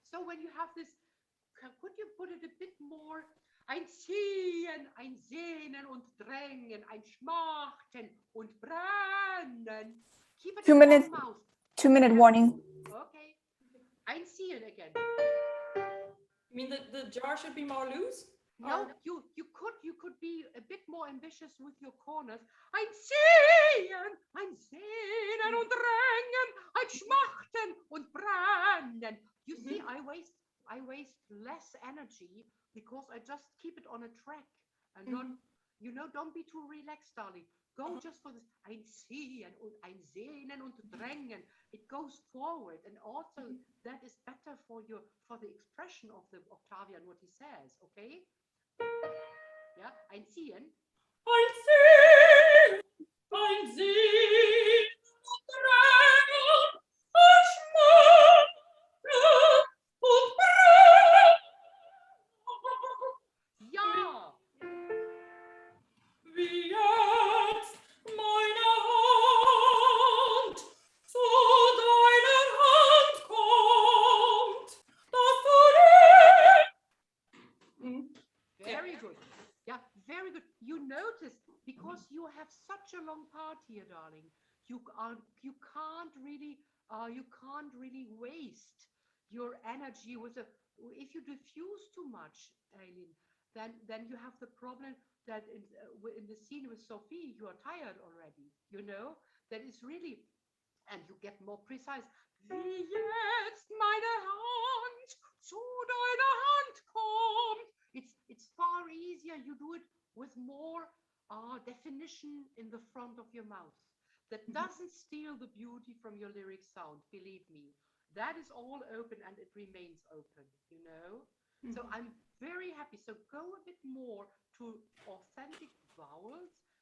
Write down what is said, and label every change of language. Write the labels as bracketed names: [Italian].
[English] So when you have this, could you put it a bit more? [German] Ein Ziehen, ein Sehnen und Drängen, ein Schmachten und Brennen. [English] Keep it 2 in minutes. one mouth. 2-minute warning. Okay. [German] Ein Ziehen [English] again. You mean the jar should be more loose? No, you could be a bit more ambitious with your corners. [German] Ein Ziehen, ein Sehnen und Drängen, ein Schmachten und Brennen. [English] You see, I waste less energy because I just keep it on a track and don't be too relaxed, darling. Go just for this. [German] Ein Ziehen und ein Sehnen und Drängen. [English] It goes forward, and also that is better for the expression of the Octavian what he says. Okay. [German] Ja, ein Ziehen. Ein Ziehen, ein Sehen und Drängen, ein Schmachten und Brennen. Ja. Wie jetzt meine Hand zu deiner Hand kommt, dass du [English] Very good. Yeah, very good. You notice because you have such a long part here, darling. You can't really waste your energy with if you diffuse too much, Aylin, then you have the problem that in the scene with Sophie you are tired already. You know that is really, and you get more precise. [German] Wie jetzt meine Hand zu deiner Hand kommt. [English] It's far easier. You do it with more definition in the front of your mouth. That doesn't steal the beauty from your lyric sound, believe me. That is all open and it remains open, you know? So I'm very happy. So go a bit more to authentic vowels.